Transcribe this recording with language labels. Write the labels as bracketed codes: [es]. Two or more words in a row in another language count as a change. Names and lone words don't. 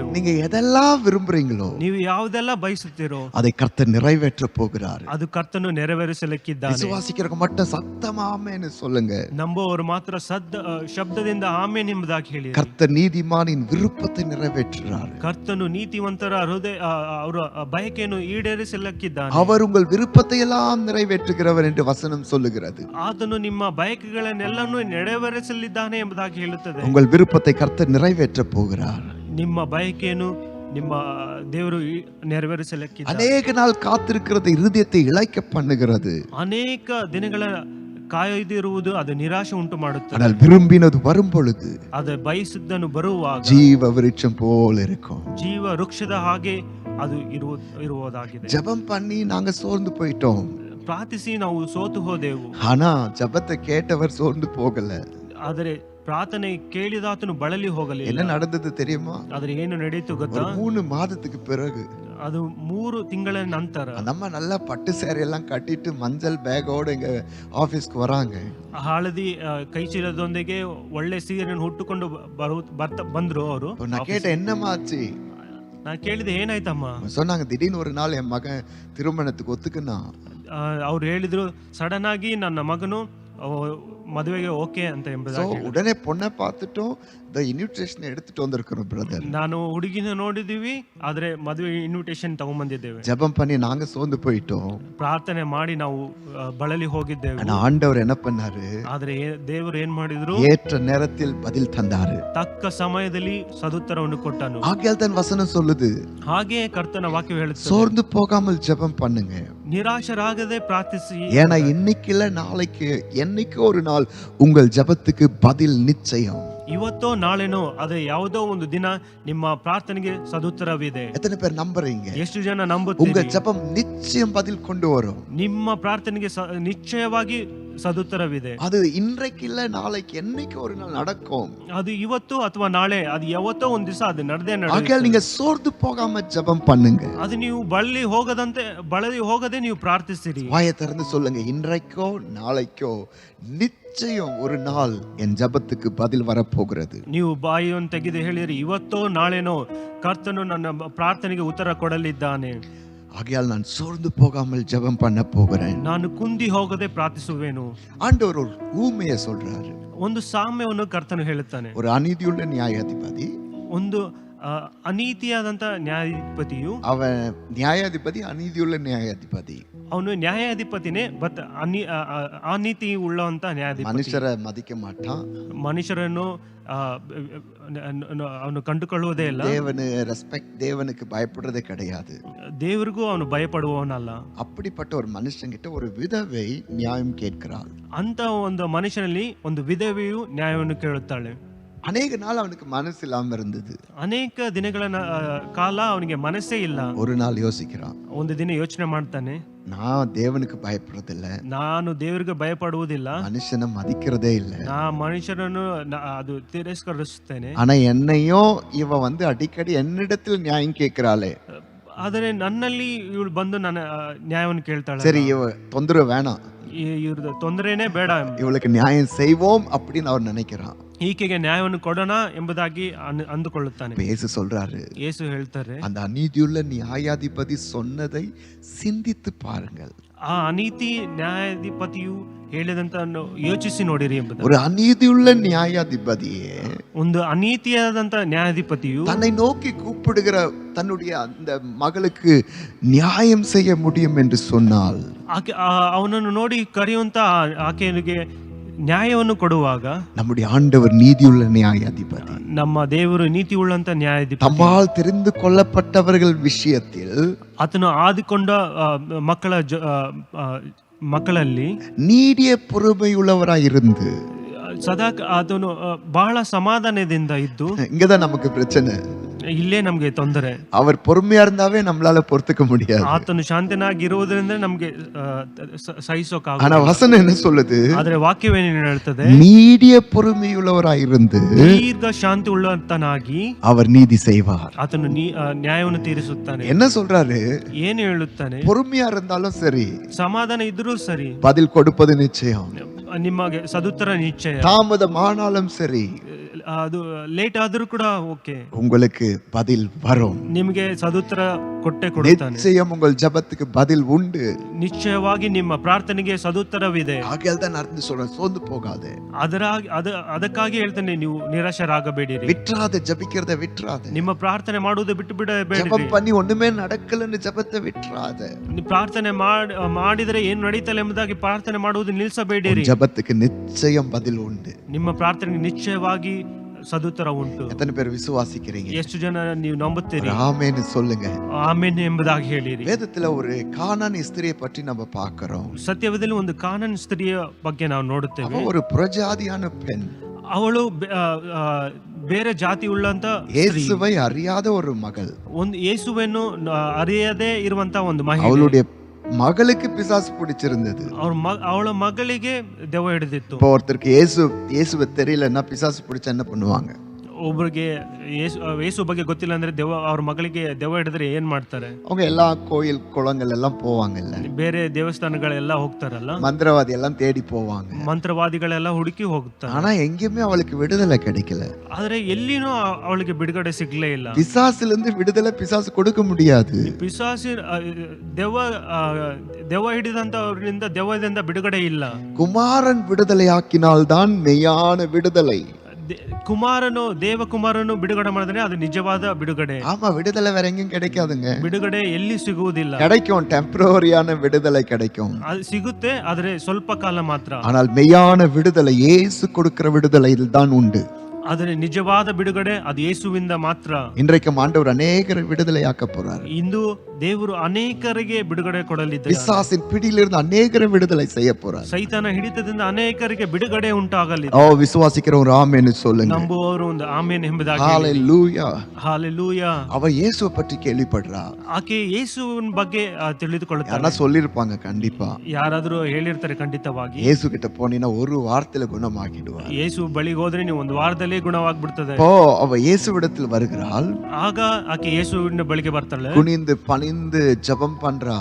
[ta] நீங்க எதெல்லாம் விரும்புறீங்களோ, [kn] ನೀವು ಯಾವುದೆಲ್ಲ ಬಯಸುತ್ತೀರೋ [ta] அதை கர்த்தர் நிறைவேற்ற போகிறார். [kn] ಅದು ಕರ್ತನು ನೆರವೇರಿಸಲಿಕ್ಕಿದ್ದಾನೆ. [ta] விசுவாசிக்கிறவங்க மட்டும் சத்தமா ஆமென்னு சொல்லுங்க. [kn] ನಂಬುವವರು ಮಾತ್ರ ಶಬ್ದದಿಂದ ಆಮೆನ್ ಎಂಬುದಾಗಿ ಹೇಳಿ. [ta] கர்த்தர் நீதிமானின் விருப்பத்தை நிறைவேற்றுகிறார். [kn] ಕರ್ತನು ನೀತಿವಂತರ ಹೃದಯ ಅವರ ಬಯಕೆಯನ್ನು ಈಡೇರಿಸಲಿಕ್ಕಿದ್ದಾನೆ. [ta] அவர் உங்கள் விருப்பத்தை எல்லாம் நிறைவேற்றுகிறவர் என்று வசனம் சொல்லுகிறது. [kn] ಆತನು ನಿಮ್ಮ ಬಯಕೆಗಳನ್ನೆಲ್ಲನೂ ನೆರವೇರಿಸಲಿದ್ದಾನೆ ಎಂಬುದಾಗಿ ಹೇಳುತ್ತದೆ. [ta] உங்கள் விருப்பத்தை கர்த்தர் நிறைவேற்ற போகிறார். [kn] ನಿಮ್ಮ ಬಯಕೆಯನ್ನು ನಿಮ್ಮ ದೇವರು ನೆರವೇರಿಸಲಿಕ್ಕಿದ್ದಾನೆ. [ta] அநேக நாள் காத்திருக்கிறது இருதயத்தை இளைக்க பண்ணுகிறது. [kn] ಅನೇಕ ದಿನಗಳ ಕಾಯ್ದಿರುವುದು ಅದು ನಿರಾಶೆ ಉಂಟು ಮಾಡುತ್ತದೆ. [ta] ஆனால் விரும்பினது வரும் பொழுது [kn] ಅದು ಬಯಸಿದ್ದನ್ನು ಬರುವಾಗ [ta] ஜீவ விருட்சம் போல இருக்கும். [kn] ಜೀವ ವೃಕ್ಷದ ಹಾಗೆ ಅದು ಇರುವುದಾಗಿದೆ. [ta] ஜெபம் பண்ணி நாங்க சோர்ந்து போயிட்டோம். [kn] ಪ್ರಾರ್ಥಿಸಿ ನಾವು ಸೋತು ಹೋದೆವು. [ta] ஆனா ஜெபத்தை கேட்டவர் சோர்ந்து போகல. [kn] ಆದರೆ ಪ್ರಾರ್ಥನೆ ಕೇಳಿದಾತನು ಬಳಲಿ ಹೋಗಲಿಲ್ಲ. [ta] என்ன நடந்தது தெரியுமா? [kn] ಆದ್ರೆ ಏನು ನಡೆಯಿತು ಗೊತ್ತಾ? [ta] 3 மாதத்துக்கு பிறகு, [kn] ಅದು 3 ತಿಂಗಳ ನಂತರ [ta] நம்ம நல்லா பட்டு சேரி எல்லாம் கட்டிட்டு மஞ்சள் பேக்கோட எங்க ஆபீஸ்க்கு வராங்க. [kn] ಹಳದಿ ಕೈ ಚೀಲದೊಂದಿಗೆ ಒಳ್ಳೆ ಸೀರೆಯನ್ನು ಹುಟ್ಟುಕೊಂಡು ಬಂದ್ರು ಅವರು. [ta] நான் கேட்டேன், என்னமாச்சு? [kn] நான் ಕೇಳಿದೆ ಏನಾಯ್ತಮ್ಮ? [ta] சொன்னாங்க, திடீர்னு ஒரு நாள் என் மகன் திருமணத்துக்கு ஒத்துக்குனா. [kn] ಅವ್ರು ಹೇಳಿದ್ರು, ಸಡನ್ ಆಗಿ ನನ್ನ ಮಗನು ಮದುವೆಗೆ ಓಕೆ ಅಂತ ಎಂಬುದಾಗಿ. [ta] உடனே பொண்ணை பார்த்துட்டோம், [en] the invitation [ta] எடுத்துட்டு வந்திருக்கிறோம் பிரதர். [kn] ನಾನು ಹುಡುಗಿನ ನೋಡಿದೀವಿ, ಆದ್ರೆ ಮದುವೆ ಇನ್ವಿಟೇಷನ್ ತಗೊಂಡ್ಬಂದಿದ್ದೇವೆ. [ta] ஜெபம் பண்ணி நாங்க சோர்ந்து போயிட்டோம். [kn] ಪ್ರಾರ್ಥನೆ ಮಾಡಿ ನಾವು ಬಳಲಿ ಹೋಗಿದ್ದೇವೆ. [ta] ஆனா ஆண்டவர் என்ன பண்ணாரு? [kn] ಆದ್ರೆ ದೇವರು ಏನ್ ಮಾಡಿದ್ರು? [ta] ஏற்ற நேரத்தில் பதில் தந்தாரு. [kn] ತಕ್ಕ ಸಮಯದಲ್ಲಿ ಸದುತ್ತರವನ್ನು ಕೊಟ್ಟನು. [ta] ஆகையால் தான் வசனம் சொல்லுது, [kn] ಹಾಗೆ ಕರ್ತನ ವಾಕ್ಯ ಹೇಳುತ್ತದೆ, [ta] சோர்ந்து போகாமல் ஜெபம் பண்ணுங்க. [kn] ನಿರಾಶರಾಗದೆ ಪ್ರಾರ್ಥಿಸಿ. [ta] ஏன்னா இன்னைக்கு இல்ல நாளைக்கு, என்னைக்கு ஒரு நாள் உங்கள் ஜெபத்துக்கு பதில் நிச்சயம். [kn] ಇವತ್ತೋ ನಾಳೆನೋ ಅದೇ ಯಾವುದೋ ಒಂದು ದಿನ ನಿಮ್ಮ ಪ್ರಾರ್ಥನೆಗೆ ಸದುತ್ತರವಿದೆ. [ta] எத்தனை பேர் நம்புறீங்க? [kn] ಎಷ್ಟು ಜನ [ta] உங்க [kn] ನಂಬುತ್ತೀರಿ? [ta] ஜெபம் நிச்சயம் பதில் கொண்டு வரும். [kn] ನಿಮ್ಮ ಪ್ರಾರ್ಥನೆಗೆ ನಿಶ್ಚಯವಾಗಿ ಸದುತ್ತರವಿದೆ. [ta] அது இன்றைக்கு இல்ல நாளைக்கு, என்னைக்கு ஒரு நாள் நடக்கும். [kn] ಅದು ಇವತ್ತು ಅಥವಾ ನಾಳೆ, ಅದು ಯಾವತ್ತೋ ಒಂದ್ ದಿವಸ ಅದು ನಡೆದೇ [ta] ஆகையால் நீங்க சோர்ந்து போகாம ஜெபம் பண்ணுங்க. [kn] ಅದು ನೀವು ಬಳಲಿ ಹೋಗದೆ ನೀವು ಪ್ರಾರ್ಥಿಸಿರಿ. [ta] வாயை திறந்து சொல்லுங்க, இன்றைக்கோ நாளைக்கோ நிச்சயம் ஒரு நாள் என் ஜெபத்துக்கு பதில் வரப்போகிறது. [kn] ನೀವು ಬಾಯಿಯನ್ನು ತೆಗೆದು ಹೇಳಿರಿ, ಇವತ್ತೋ ನಾಳೆನೋ ಕರ್ತನು ನನ್ನ ಪ್ರಾರ್ಥನೆಗೆ ಉತ್ತರ ಕೊಡಲಿದ್ದಾನೆ. [ta] ஆகையால் நான் சோர்ந்து போகாமல் ஜெபம் பண்ண போகிறேன். [kn] ನಾನು ಕುಂದಿ ಹೋಗದೆ ಪ್ರಾರ್ಥಿಸುವೆನು. [ta] ஆண்டவர் ஒரு ஊமையை சொல்றாரு. [kn] ಒಂದು ಸಾಮ್ಯವನ್ನು ಕರ್ತನು ಹೇಳುತ್ತಾನೆ. [ta] ஒரு அநீதியுள்ள நியாயாதிபதி, [kn] ಒಂದು ಅನೀತಿಯಾದಂತ ನ್ಯಾಯಾಧಿಪತಿಯು, [ta] அவன் நியாயாதிபதி அநீதியுள்ள நியாயாதிபதி. [kn] ಅವನು ನ್ಯಾಯಾಧಿಪತಿನೇ, ಬಟ್ ಅನೀತಿ ಉಳ್ಳಂತ ನ್ಯಾಯಾಧಿಪತಿ. [ta] மனுஷரை மதிக்க மாட்டான், [kn] ಮನುಷ್ಯರನ್ನು ಅವನು ಕಂಡುಕೊಳ್ಳುವುದೇ ಇಲ್ಲ. [ta] தேவனுக்கு பயப்படுறதே கிடையாது. [kn] ದೇವರಿಗೂ ಅವನು ಭಯಪಡುವವನಲ್ಲ. [ta] அப்படிப்பட்ட ஒரு மனுஷங்கிட்ட ஒரு விதவை நியாயம் கேட்கிறாள். [kn] ಅಂತ ಒಂದು ಮನುಷ್ಯನಲ್ಲಿ ಒಂದು ವಿಧವೆಯು ನ್ಯಾಯವನ್ನು ಕೇಳುತ್ತಾಳೆ. [ta] அநேக நாள் அவனுக்கு மனசு இல்லாம இருந்தது. [kn] ಅನೇಕ ದಿನಗಳ ಕಾಲ ಅವನಿಗೆ ಮನಸ್ಸೇ ಇಲ್ಲ. [ta] ஒரு நாள் யோசிக்கிறான், [kn] ಒಂದು ದಿನ ಯೋಚನೆ ಮಾಡ್ತಾನೆ, [ta] நான் தேவனுக்கு பயப்படுறதில்ல, [kn] ನಾನು ದೇವರಿಗೆ ಭಯಪಡುವುದಿಲ್ಲ, [ta] மனுஷனை மதிக்கிறதே இல்ல, [kn] ನಾ ಮನುಷ್ಯರನ್ನು ಅದು ತಿರಸ್ಕರಿಸುತ್ತೇನೆ. [ta] ஆனா என்னையும் இவ அடிக்கடி என்னிடத்தில் நியாயம் கேட்கிறாளே. [kn] ಆದರೆ ನನ್ನಲ್ಲಿ ಇವಳು ಬಂದು ನನ್ನ ನ್ಯಾಯವನ್ನು ಕೇಳ್ತಾಳೆ. [ta] சரி, இவ தொந்தரவு வேணாம், [kn] ಇವ್ರದ್ದು ತೊಂದರೆನೇ ಬೇಡ, [ta] இவளுக்கு நியாயம் செய்வோம் அப்படின்னு அவர் நினைக்கிறான். [kn] ಈಕೆಗೆ ನ್ಯಾಯವನ್ನು ಕೊಡೋಣ ಎಂಬುದಾಗಿ ಅಂದುಕೊಳ್ಳುತ್ತಾನೆ. [ta] இயேசு சொல்றாரு, [kn] ಯೇಸು ಹೇಳ್ತಾರೆ, [ta] அந்த அநீதியுள்ள நியாயாதிபதி சொன்னதை சிந்தித்து பாருங்கள். [kn] ಆ ಅನೀತಿ ನ್ಯಾಯಾಧಿಪತಿಯು ಹೇಳಿದಂತ ಯೋಚಿಸಿ ನೋಡಿರಿ ಎಂಬುದು. [ta] ஒரு அநீதியுள்ள நியாயாதிபதியே, [kn] ಒಂದು ಅನೀತಿಯಾದಂತ ನ್ಯಾಯಾಧಿಪತಿಯು [ta] தன்னை நோக்கி கூப்பிடுகிற தன்னுடைய அந்த மகளுக்கு நியாயம் செய்ய முடியும் என்று சொன்னால், [kn] ಆಕೆ ಅವನನ್ನು ನೋಡಿ ಕರೆಯುವಂತ ಆಕೆಗೆ ನ್ಯಾಯವನ್ನು ಕೊಡುವಾಗ, [ta] நம்முடைய ஆண்டவர் நீதியுள்ள நியாயாதிபதி, [kn] ನಮ್ಮ ದೇವರು ನೀತಿ ಉಳ್ಳಂತ ನ್ಯಾಯಾಧಿಪತಿ. [ta] தம்மால் தெரிந்து கொள்ளப்பட்டவர்கள் விஷயத்தில் [kn] ಆತನು ಆದಿಕೊಂಡ ಮಕ್ಕಳಲ್ಲಿ [ta] நீடிய பொறுமையுள்ளவராயிருந்து, [kn] ಸದಾ ಆತನು ಬಹಳ ಸಮಾಧಾನದಿಂದ ಇದ್ದು, [ta] இங்கதான் நமக்கு பிரச்சனை. [kn] ಇಲ್ಲೇ ನಮ್ಗೆ ತೊಂದರೆ. [ta] அவர் பொறுமையா இருந்தாவே நம்மளால பொறுத்துக்க முடியாது. [kn] ಆತನು ಶಾಂತನಾಗಿ ಇರುವುದರಿಂದ ನಮ್ಗೆ ಸಹಿಸೋಕಾಗ. [ta] ஆனா வசனம் என்ன சொல்லுது? [kn] ಆದ್ರೆ ವಾಕ್ಯವೇನು ಹೇಳ್ತದೆ? [ta] நீடிய பொறுமையுள்ளவராயிருந்து [kn] ದೀರ್ಘ ಶಾಂತಿ ಉಳ್ಳಂತನಾಗಿ [ta] அவர் நீதி செய்வார். [kn] ಆತನು ನ್ಯಾಯವನ್ನು ತೀರಿಸುತ್ತಾನೆ. [ta] என்ன சொல்றாரு? [kn] ಏನು ಹೇಳುತ್ತಾನೆ? [ta] பொறுமையா இருந்தாலும் சரி, [kn] ಸಮಾಧಾನ ಇದ್ರೂ ಸರಿ, [ta] பதில் கொடுப்பது நிச்சயம். [kn] ನಿಮಗೆ ಸದುತ್ತರ ನಿಶ್ಚಯ. [ta] தாமதமானாலும் சரி, [kn] ಅದು ಲೇಟ್ ಆದ್ರೂ ಕೂಡ ಓಕೆ, [ta] உங்களுக்கு பதில் வரும். [kn] ನಿಮಗೆ ಸದುತ್ತರ ಕೊಟ್ಟೆ ಕೊಡುತ್ತಾನೆ. [ta] நிச்சயம் உங்கள் ஜெபத்துக்கு பதில் உண்டு. [kn] ನಿಶ್ಚಯವಾಗಿ ನಿಮ್ಮ ಪ್ರಾರ್ಥನೆಗೆ ಸದುತ್ತರವಿದೆ. [ta] ஆகையால் தான் நான் சொல்றேன், சோர்ந்து போகாதே. [kn] ಅದಕ್ಕಾಗಿ ಹೇಳ್ತೇನೆ, ನೀವು ನಿರಾಶರಾಗಬೇಡಿರಿ. [ta] விட்டுறாத, ஜெபிக்கிறத விட்டுறாத. [kn] ನಿಮ್ಮ ಪ್ರಾರ್ಥನೆ ಮಾಡುವುದು ಬಿಟ್ಟು ಬಿಡಬೇಡಿ. [ta] ஜெபம் பண்ணி ஒண்ணுமே நடக்கலன்னு ஜெபத்தை விட்டுறாத. [kn] ಪ್ರಾರ್ಥನೆ ಮಾಡಿದರೆ ಏನು ನಡೀತಲ್ಲ ಎಂಬುದಾಗಿ ಪ್ರಾರ್ಥನೆ ಮಾಡುವುದು ನಿಲ್ಲಿಸಬೇಡಿರಿ. [ta] ஜெபத்துக்கு நிச்சயம் பதில் உண்டு. [kn] ನಿಮ್ಮ ಪ್ರಾರ್ಥನೆಗೆ ನಿಶ್ಚಯವಾಗಿ ಸದುತ್ತರ ಉಂಟು. [ta] எத்தனை பேர் விசுவாசிக்கிறீங்க? [kn] ಎಷ್ಟು ಜನ ನೀವು ನಂಬುತ್ತೀರಿ? [ta] ஆமென் சொல்லுங்க. [kn] ಆಮೆನ್ ಎಂಬುದಾಗಿ ಹೇಳಿರಿ. [ta] வேதத்துல ஒரு கானான் ஸ்திரியை பற்றி நம்ம பார்க்கிறோம். [kn] ಸತ್ಯವೇದದಲ್ಲಿ ಒಂದು ಕಾನಾನ್ ಸ್ತ್ರೀಯ ಬಗ್ಗೆ ನಾವು ನೋಡುತ್ತೇವೆ. [ta] அவ ஒரு புறஜாதியான பெண். [kn] ಅವಳು ಬೇರೆ ಜಾತಿ ಉಳ್ಳಂತ [ta] இயேசுவை அறியாத ஒரு மகள். [kn] ಒಂದು ಯೇಸುವನ್ನು ಅರಿಯದೇ ಇರುವಂತ ಒಂದು ಮಹಿಳೆ. [ta] அவளுடைய மகளுக்கு பிசாசு பிடிச்சிருந்தது. [kn] ಅವಳ ಮಗಳಿಗೆ ದೆವ್ವ ಹಿಡಿದಿತ್ತು. [ta] இப்போ ஒருத்தருக்கு இயேசுவை தெரியலன்னா பிசாசு பிடிச்சா என்ன பண்ணுவாங்க? [kn] ಒಬ್ಬರಿಗೆ ಯೇಸು ಬಗ್ಗೆ ಗೊತ್ತಿಲ್ಲ ಅಂದ್ರೆ ಅವ್ರ ಮಗಳಿಗೆ ದೆವ್ವ ಹಿಡಿದ್ರೆ ಏನ್ ಮಾಡ್ತಾರೆ? [ta] அவங்க எல்லா கோயில் குளங்கள் எல்லாம் போவாங்கல்ல, [kn] ಬೇರೆ ದೇವಸ್ಥಾನಗಳೆಲ್ಲ ಹೋಗ್ತಾರಲ್ಲ, [ta] மந்திரவாதி எல்லாம் தேடி போவாங்க, [kn] ಮಂತ್ರವಾದಿಗಳೆಲ್ಲ ಹುಡುಕಿ ಹೋಗ್ತಾರೆ. [ta] ஆனா எங்கேயுமே அவளுக்கு விடுதலை கிடைக்கல. [kn] ಆದ್ರೆ ಎಲ್ಲಿನೂ ಅವಳಿಗೆ ಬಿಡುಗಡೆ ಸಿಗ್ಲೇ ಇಲ್ಲ. [ta] பிசாசுல இருந்து விடுதலை பிசாசு கொடுக்க முடியாது. [kn] ಪಿಸಾಸಿ ದೆವ್ವ ಹಿಡಿದಂತವರಿಂದ ದೆವ್ವದಿಂದ ಬಿಡುಗಡೆ ಇಲ್ಲ. [ta] குமாரன் விடுதலையாக்கினால்தான் மெய்யான விடுதலை. [kn] ದೇವಕುಮಾರನು ಬಿಡುಗಡೆ ಮಾಡಿದ್ರೆ ಅದು ನಿಜವಾದ ಬಿಡುಗಡೆ. [ta] ஆமா, விடுதலை வேற எங்கேயும் கிடைக்காதுங்க. [kn] ಬಿಡುಗಡೆ ಎಲ್ಲಿ ಸಿಗುವುದಿಲ್ಲ. [ta] கிடைக்கும், டெம்பரரியான விடுதலை கிடைக்கும். [kn] ಅದು ಸಿಗುತ್ತೆ, ಆದ್ರೆ ಸ್ವಲ್ಪ ಕಾಲ ಮಾತ್ರ. [ta] ஆனால் மெய்யான விடுதலை இயேசு கொடுக்கிற விடுதலையில் தான் உண்டு. [kn] ಆದರೆ ನಿಜವಾದ ಬಿಡುಗಡೆ ಅದು ಯೇಸುವಿಂದ ಮಾತ್ರ. [ta] இன்றைக்கும் ஆண்டவர் அநேகரை விடுதலையாக்க போறார். [kn] ಇಂದು ದೇವರು ಅನೇಕರಿಗೆ ಬಿಡುಗಡೆ ಕೊಡಲಿದ್ದಾರೆ. [ta] பிசாசின் பிடியிலிருந்து அநேகரை விடுதலை செய்ய போறார். [kn] ಸೈತಾನ ಹಿಡಿತದಿಂದ ಅನೇಕರಿಗೆ ಬಿಡುಗಡೆ ಉಂಟಾಗಲಿದೆ. [ta] ஓ, விசுவாசிக்கிறவங்க ஆமென் சொல்லுங்க. [kn] ನಂಬುವವರು ಒಂದು ಆಮೆನ್ ಎಂಬುದಾಗಿ. [ta] ஹalleluya, ஹalleluya. அவ இயேசுவை பற்றி கேள்விப்படுறா. [kn] ಆಕೆ ಯೇಸುವಿನ ಬಗ್ಗೆ ತಿಳಿದುಕೊಳ್ಳುತ್ತಾಳೆ. [ta] யாரா சொல்லிருப்பாங்க கண்டிப்பா. [kn] ಯಾರಾದರೂ ಹೇಳಿರ್ತಾರೆ ಖಂಡಿತವಾಗಿ. [ta] இயேசு கிட்ட போனீனா ஒரு வாரத்துல குணமாகிடுவார். [kn] ಯೇಸು ಬಳಿಗೆ ಹೋದ್ರೆ ನೀವು ಒಂದು ವಾರದಲ್ಲಿ ಗುಣವಾಗ್ಬಿಡ್ತದೆ. [ta] ஓ, அவ இயேசுவிடத்தில் வருகிறாள். [kn] ಆಗ ಆಕೆ ಯೇಸುವಿನ ಬಳಿಗೆ ಬರ್ತಾಳೆ. [ta] குனிந்து பணிந்து ஜெபம் பண்றா.